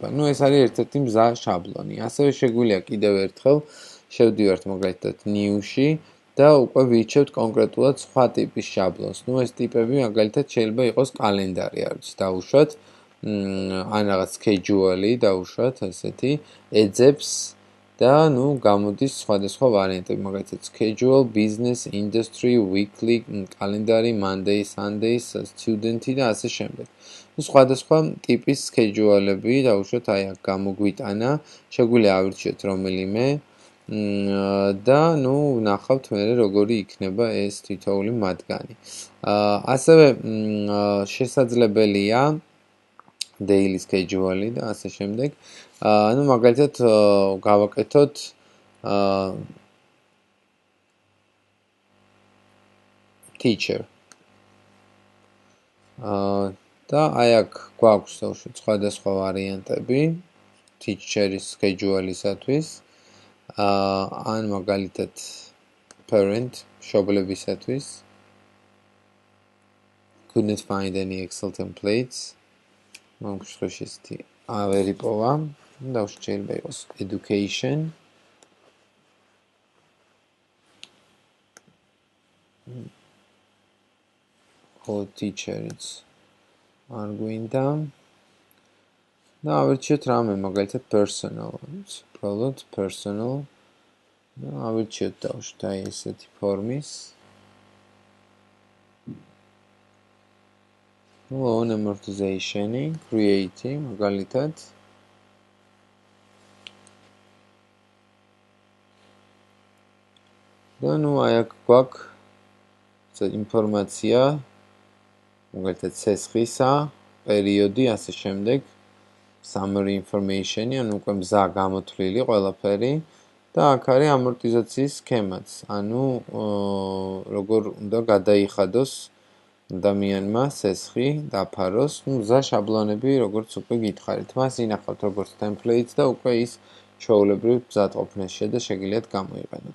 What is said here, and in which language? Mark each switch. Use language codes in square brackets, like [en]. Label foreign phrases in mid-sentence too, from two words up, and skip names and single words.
[ka] ეს არის ერთ-ერთი მზა შაბლონი. ასევე შეგვიძლია კიდევ ერთხელ შევდივართ მაგალითად new-ში და უკვე ვირჩევთ კონკრეტულად სხვა ტიპის შაბლონს. ეს ტიპები მაგალითად შეიძლება იყოს კალენდარი, არ ვიცი, დავუშვათ, ან რაღაც schedule-ი დავუშვათ, ესეთი, ეძებს და გამოდის სხვადასხვა ვარიანტები, მაგალითად [en] schedule, business, industry, weekly, calendar, Monday, Sunday, [ka] student-ი და ასე შემდეგ. სხვადასხვა ტიპის schedule-ები დავუშვათ, აი აქ გამოგვიტანა, შეგვიძლია ავირჩიოთ რომელიმე და ვნახავთ მერე როგორი იქნება ეს თითოეული მათგანი. ასევე შესაძლებელია [en] daily schedule- [ka] ი და ასე შემდეგ. მაგალითად გავაკეთოთ teacher. და აი აქ გვაქვს სხვადასხვა ვარიანტები teacher-ის schedule-ისათვის. ან მაგალითად parent მშობლებისათვის. [en] Couldn't find any Excel templates. [ka] მომხსოვს ესეთი ავერიპოვა და შეიძლება იყოს education. [en] or teacher- [ka] იც არ გვინდა. და ავირჩიოთ რამე მაგალითად personal, უბრალოდ personal. და ავირჩიოთ დავუშვათ აი ესეთი ფორმის. [en] loan amortization- [ka] ი, create-ი მაგალითად. და აი აქ გვაქვს ინფორმაცია მაგალითად სესხისა, პერიოდი, ასე შემდეგ. [en] summary information- [ka] ი, ანუ უკვე მზა გამოთვლილი ყველაფერი და აქ არის ამორტიზაციის სქემაც. ანუ როგორ უნდა გადაიხადოს ადამიანმა სესხი დაფაროს, მზა შაბლონები, როგორც უკვე გითხარით. მას ინახავთ როგორც templates და უკვე ის ჩვეულებრივ მზადყოფნის შედა შეგიძლიათ გამოიყენოთ.